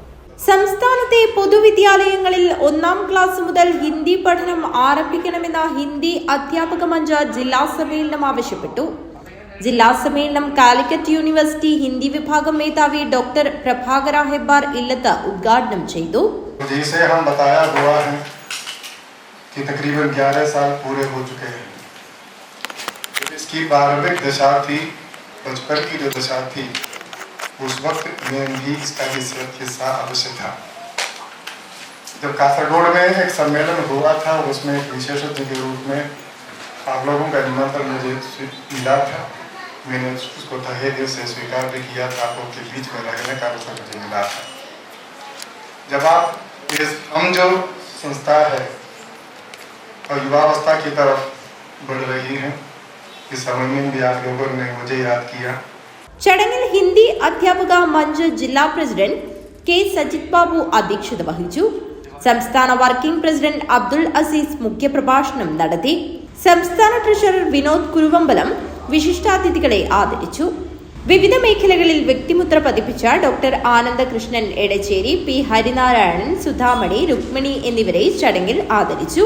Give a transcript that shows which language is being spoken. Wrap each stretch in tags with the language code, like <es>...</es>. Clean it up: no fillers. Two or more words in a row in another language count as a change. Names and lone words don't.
<ml>സംസ്ഥാനത്തെ പൊതുവിദ്യാലയങ്ങളിൽ 1-ാം ക്ലാസ് മുതൽ ഹിന്ദി പഠനം ആരംഭിക്കണമെന്ന ഹിന്ദി അധ്യാപക മഞ്ച് ജില്ലാ സമ്മേളനം ആവശ്യപ്പെട്ടു. ജില്ലാ സമ്മേളനം കാലിക്കറ്റ് യൂണിവേഴ്സിറ്റി ഹിന്ദി വിഭാഗം മേധാവി ഡോക്ടർ പ്രഭാകര ഹെബ്ബാർ ഇല്ലത്ത് ഉദ്ഘാടനം ചെയ്തു.</ml> <hi>तकरीबन 11 साल पूरे हो चुके हैं. इसकी प्रारंभिक दशा थी, बचपन की जो दशा थी, उस वक्त में भी इसका हिस्सा अवश्य था. जब कासरगोड में एक सम्मेलन हुआ था, उसमें एक विशेषज्ञ के रूप में आप लोगों का निमंत्रण मुझे मिला था. मैंने उसको तहे दिल से स्वीकार भी किया था. आप लोग के बीच में रहने का अवसर मुझे मिला था. जब आप हम जो संस्था है और युवावस्था की तरफ बढ़ रही है, इस समय में भी आप लोगों ने मुझे याद किया.</hi> <ml>ചടങ്ങിൽ ഹിന്ദി അധ്യാപക മഞ്ച് ജില്ലാ പ്രസിഡന്റ് കെ സജിത് ബാബു അധ്യക്ഷത വഹിച്ചു. സംസ്ഥാന</ml> <en>working president</en> <ml>അബ്ദുൾ അസീസ് മുഖ്യപ്രഭാഷണം നടത്തി. സംസ്ഥാന ട്രഷറർ വിനോദ് കുരുവമ്പലം വിശിഷ്ടാതിഥികളെ ആദരിച്ചു. വിവിധ മേഖലകളിൽ വ്യക്തിമുദ്ര പതിപ്പിച്ച ഡോക്ടർ ആനന്ദകൃഷ്ണൻ എടച്ചേരി, പി ഹരിനാരായണൻ, സുധാമണി, രുക്മിണി എന്നിവരെ ചടങ്ങിൽ ആദരിച്ചു.</ml>